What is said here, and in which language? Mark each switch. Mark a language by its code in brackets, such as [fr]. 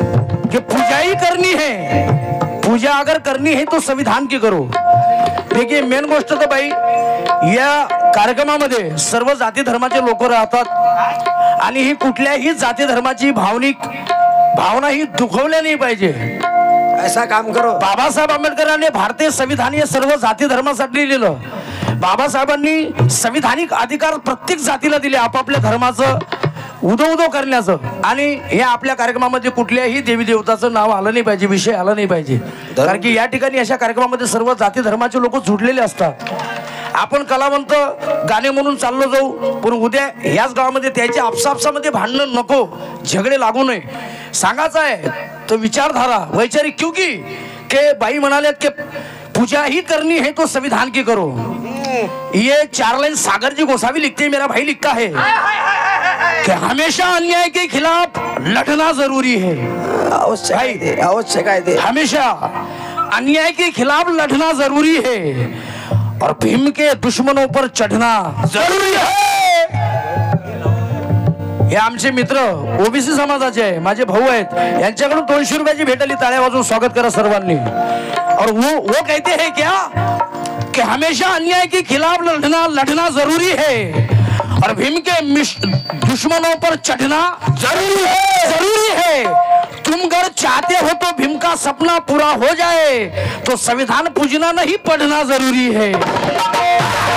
[hi] पूजा अगर करनी है तो संविधान की करो। [mr] देखिए मेन गोष्ट तो भाई या कार्यक्रमामध्ये सर्व जाती धर्माचे लोक राहतात आणि ही कुठल्याही जाती धर्माची भावना ही दुखवल्या नाही पाहिजे। [hi] ऐसा काम करो। [mr] बाबासाहेब आंबेडकरांनी भारतीय संविधान हे सर्व जाती धर्मासाठी लिहिलं। बाबासाहेबांनी संविधानिक अधिकार प्रत्येक जातीला दिले आपापल्या धर्माचं उदो करण्याचं। आणि हे आपल्या कार्यक्रमामध्ये कुठल्याही देवी देवताचं नाव आलं नाही पाहिजे, विषय आला नाही पाहिजे, कारण की या ठिकाणी अशा कार्यक्रमामध्ये सर्व जाती धर्माचे लोक जुडलेले असतात। आपण कलावंत गाणे म्हणून चाललो जाऊ पण उद्या याच गावामध्ये त्याच्या आपसापसामध्ये भांडण नको, झगडे लागू नये सांगायचं आहे। तो विचारधारा वैचारिक क्योंकि के बाई म्हणाले की पूजा ही [hi] करनी है तो संविधान की करो। ये 4 लाइन सागर जी गोसावी लिखते हैं, मेरा भाई लिखता है कि हमेशा अन्याय के खिलाफ लड़ना जरूरी है। आवश्यक है, हमेशा अन्याय के खिलाफ लड़ना जरूरी है और भीम के दुश्मनों पर चढ़ना जरूरी है। [mr] हे आमचे मित्र ओबीसी समाजाचे आहे, माझे भाऊ आहेत, यांच्याकडून 200 रुपयाची भेट आली, टाळ्या वाजवून स्वागत करा सर्वांनी। [hi] और वो कहते हैं क्या कि हमेशा अन्याय के खिलाफ लड़ना जरूरी है और भीम के दुश्मनों पर चढ़ना जरूरी है। तुम अगर चाहते हो तो भीम का सपना पूरा हो जाए तो संविधान पूजना नहीं पढ़ना जरूरी है।